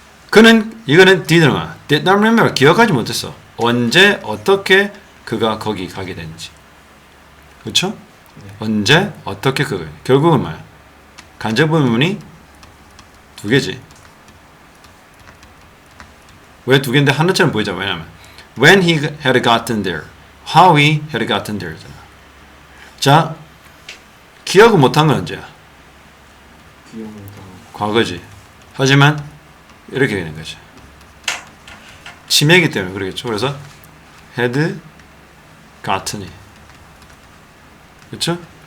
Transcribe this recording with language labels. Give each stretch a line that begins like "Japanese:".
Korean: 그는 이거는
English: did not remember
Korean: 기억하지 못했어. 언제 어떻게 그가 거기 가게 됐는지. 그렇죠? 언제 어떻게 그가 결국은 뭐야? 간접 부분이 두 개지. 왜 두 개인데 하나처럼 보이잖아. 왜냐면
English: when he had gotten there, how he had gotten there.
Korean: 자, 기억을 못한 건 언제야? 과거지. 하지만 이렇게 되는 거죠. 치매이기 때문에 그러겠죠. 그래서
English: had gotten
Korean: 이 그렇죠?